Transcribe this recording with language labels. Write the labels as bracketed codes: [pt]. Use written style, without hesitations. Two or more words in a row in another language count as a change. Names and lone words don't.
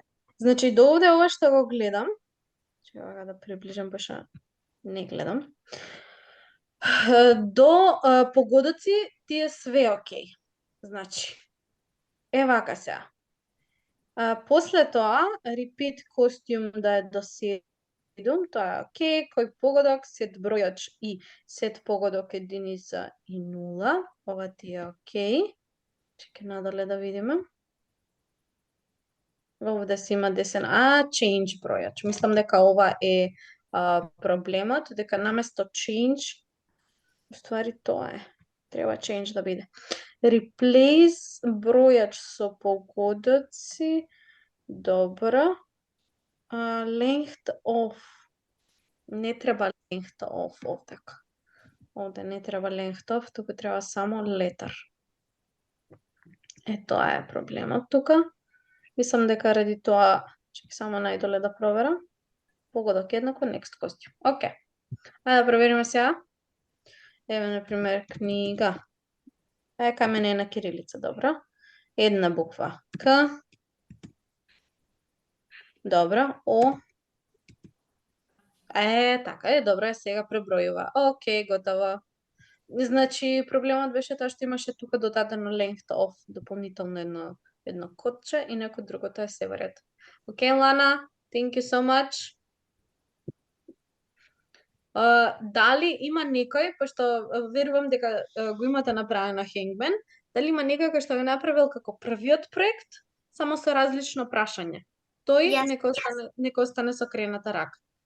[mk] Значи, до овде ова што го гледам, чека да приближам, баша не гледам. До погодоци ти е све окей. Значи, е вака се. После тоа, [en] repeat costume [mk] да е до 7, тоа е окей. Кој погодок, сет бројач и сет погодок единица и 0. Ова ти е окей. Чекай надоле да видиме. Овде си има десен. Change бројач. Мислам дека ова е проблемот, дека наместо change, уствари тоа е. Треба change да биде. Replace бројач со погодоци. Добро. [en] Length of. [mk] Не треба [en] length of [mk] овдека. Овде не треба [en] length of, [mk] туку треба само letter. Тоа е проблемот тука. Мислам дека ради тоа, чекай само најдоле да проверам. Погодок еднакво, [en] next costume. [mk] Океј. Ајде да провериме сега. Еве, например, книга. Камене на кирилица, добро. Една буква. К. Добро. О. Така е, добро, сега пребројува. Океј, готово. Значи, проблемот беше тоа што имаше тука додадено length of, дополнително едно кодче и некој другото е се во ред. Океј, Лана, [en] thank you so much. [mk] Дали има некој, пошто верувам дека го имате направено Hangman, дали има некој кој што го направил како првиот проект, само со различно прашање? Тој нека остане со крената рака.